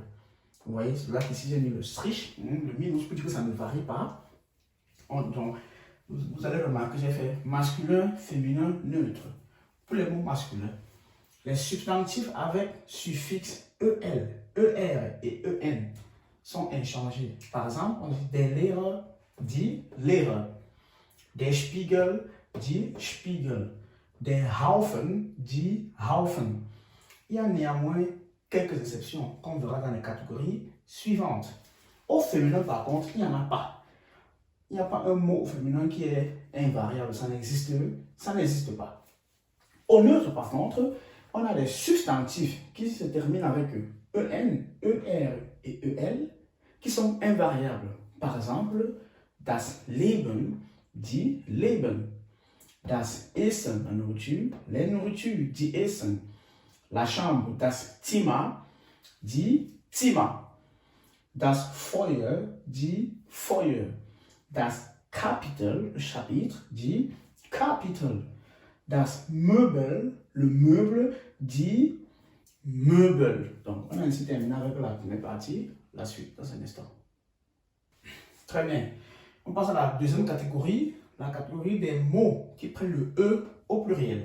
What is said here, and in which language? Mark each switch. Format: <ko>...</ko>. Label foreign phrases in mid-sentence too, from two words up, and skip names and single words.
<fr>Vous voyez, là, ici, j'ai mis le strich, le minus, pour dire que ça ne varie pas. Donc, vous allez remarquer que j'ai fait masculin, féminin, neutre. Pour les mots masculins, les substantifs avec suffixe EL, ER et EN sont inchangés. Par exemple, on dit</fr> <de>des Lehrer</de> <fr>dit Lehrer,</fr> <de>der Spiegel</de> <fr>dit Spiegel,</fr> <de>der Haufen</de> <fr>dit Haufen. Il y a néanmoins quelques exceptions qu'on verra dans les catégories suivantes. Au féminin, par contre, il n'y en a pas. Il n'y a pas un mot au féminin qui est invariable, ça n'existe pas. Au neutre, par contre, on a des substantifs qui se terminent avec EN, ER et EL qui sont invariables. Par exemple,</fr> <de>das Leben dit Leben. Das Essen,</de> <fr>la nourriture, les nourritures dit Essen. La chambre,</fr> <de>das Zimmer dit Zimmer. Das Feuer dit Feuer. Das Kapitel,</de> <fr>le chapitre, dit Kapitel.</fr> <de>Das Möbel,</de> <fr>le meuble, dit Möbel. Donc, on a ainsi terminé avec la première partie. La suite, dans un instant. Très bien. On passe à la deuxième catégorie, la catégorie des mots qui prennent le E au pluriel.</fr>